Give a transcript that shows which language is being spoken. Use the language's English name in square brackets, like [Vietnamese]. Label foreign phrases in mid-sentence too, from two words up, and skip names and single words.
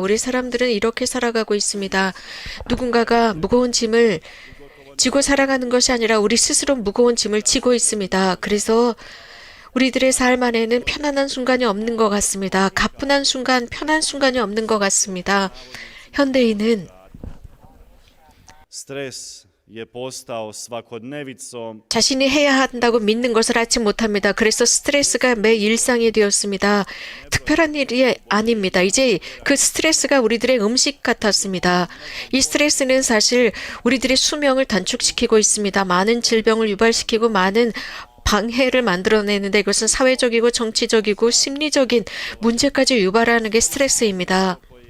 [Korean] 우리 사람들은 이렇게 살아가고 있습니다. 누군가가 무거운 짐을 지고 살아가는 것이 아니라 우리 스스로 무거운 짐을 지고 있습니다. 그래서 우리들의 삶 안에는 편안한 순간이 없는 것 같습니다. 가뿐한 순간, 편한 순간이 없는 것 같습니다. 현대인은 [Croatian] stres je postao svakodnevicom [Korean] 자신이 해야 한다고 믿는 것을 알지 못합니다. 그래서 스트레스가 매 일상이 되었습니다. 특별한 일이 아닙니다. 이제 그 스트레스가 우리들의 음식 같았습니다. 이 스트레스는 사실 우리들의 수명을 단축시키고 있습니다. 많은 질병을 유발시키고 많은 방해를 만들어내는데 이것은 사회적이고 정치적이고 심리적인 문제까지 유발하는 게 스트레스입니다.